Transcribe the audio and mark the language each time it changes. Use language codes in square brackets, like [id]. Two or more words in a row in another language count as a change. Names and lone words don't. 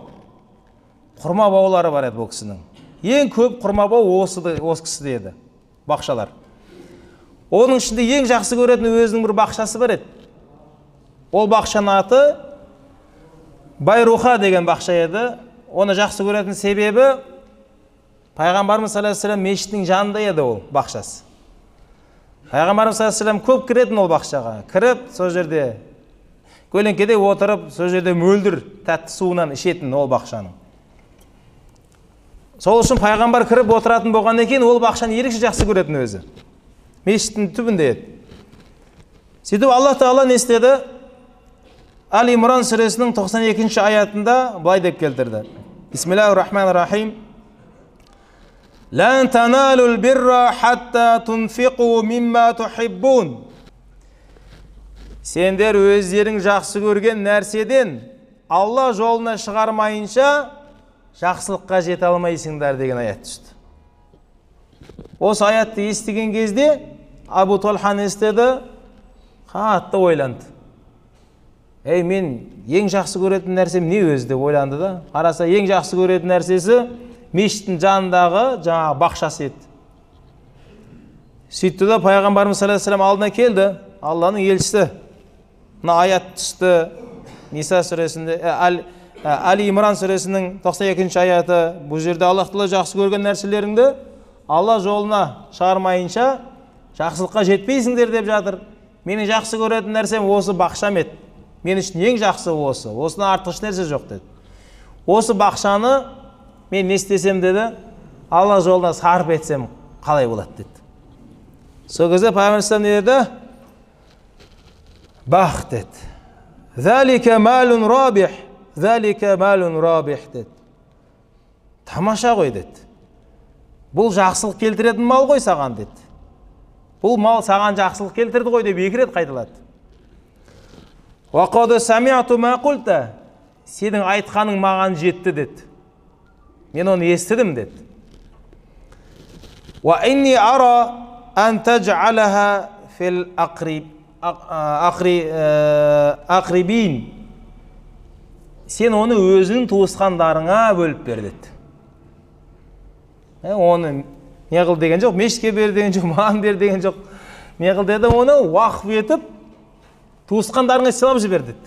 [kk] Құрма баулары бар еді бұл кісінің. Ең көп құрма бау осы кісіде еді, бақшалар. Оның ішінде ең жақсы көретін өзінің бір бақшасы бар еді. Ол бақшаның аты Байруха деген бақша еді. Оны жақсы көретін себебі Пайғамбарымыз [ar] صلى الله عليه وسلم [kk] мешіттің жанында еді ол бақшасы. Пайғамбарымыз [ar] صلى الله عليه وسلم [kk] көп кіретін ол бақшаға. Кіріп, сол жерде көлеңкеде отырып, сол жерде мөлдір тәтті суынан ішетін ол бақшаның. Сол үшін пайғамбар кіріп отыратын болғаннан кейін ол бақшаны ерекше жақсы көретін өзі. Мешіттің түбінде еді. Сөйтіп Алла Тағала не істеді? Али Имран сүресінің 92-ші аятында былай деп келтірді. [ar] بسم الله الرحمن الرحيم. لن تنالوا البر حتى تنفقوا مما تحبون. [kk] Сендер өздерің жақсы көрген нәрседен Алла жолына шығармайынша жақсылыққа жете алмайсыңдар деген аят түсті. Осы аятты естіген кезде Абу Талха не істеді? Қатты ойланды. Мен ең жақсы көретін нәрсем не өзі деп ойланды да. Қараса, ең жақсы көретін нәрсесі мешіттің жанындағы жаңағы бақшасы еді. Сөйтті да пайғамбарымыз [ar] صلى الله عليه وسلم [kk] алдына келді. Алланың елшісі. Мына аят түсті. Ниса сүресінде, Али Имран сүресінің 92-ші аяты. Бұл жерде Аллах Тағала жақсы көрген нәрселеріңді Алла жолына шығармайынша жақсылыққа жетпейсіңдер деп жатыр. Менің жақсы көретін нәрсем осы бақшам еді. Мен үшін ең жақсы осы. Осынан артық нәрсе жоқ деді. Осы бақшаны мен не істесем деді, Алла жолына сарп етсем қалай болады деді. Сол кезде пайғамбар не деді? Бақ деді. [ar] ذلك مال رابح، ذلك مال رابح деді. [kk] Тамаша ғой деді. Бұл жақсылық келтіретін мал ғой саған деді. Бұл мал саған жақсылық келтірді ғой деп екі рет қайталады. [ar] وقد سمعت ما قلت. [kk] Сенің айтқаның маған жетті деді. Мен оны естідім деді. [ar] وإني أرى أن تجعلها في الأقربين. [kk] Сен оны өзінің туысқандарыңа бөліп бер деді. Оны не қыл деген жоқ, мешітке бер деген жоқ, маған бер деген жоқ. Не қыл деді, оны уақыф етіп туысқандарыңа сыйлап жібер деді.